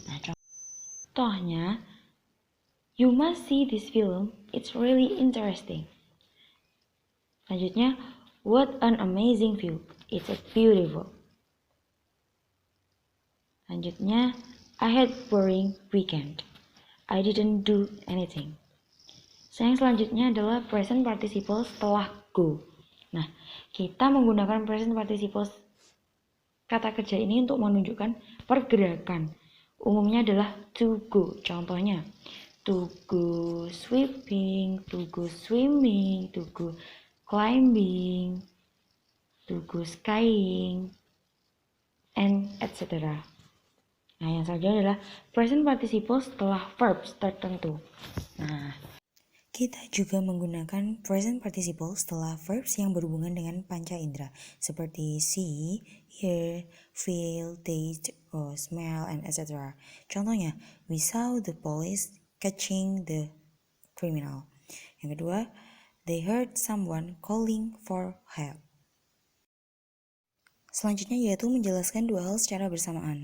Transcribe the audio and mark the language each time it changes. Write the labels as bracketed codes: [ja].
[en] Nah, contohnya, you must see this film, it's really interesting. Selanjutnya, what an amazing view, it's beautiful. Selanjutnya, I had boring weekend, I didn't do anything. [id] Yang selanjutnya adalah present participle setelah go. Nah, kita menggunakan present participle kata kerja ini untuk menunjukkan pergerakan. Umumnya adalah to go. [en] Contohnya, to go sweeping, to go swimming, to go climbing, to go skiing, and etc. [id] Nah, yang selanjutnya adalah present participle setelah verbs tertentu. Nah, kita juga menggunakan present participle setelah verbs yang berhubungan dengan panca indera seperti [en] see, hear, feel, taste, or smell, and etc. Contohnya, we saw the police catching the criminal. [id] Yang kedua, [en] they heard someone calling for help. [id] Selanjutnya yaitu menjelaskan dua hal secara bersamaan.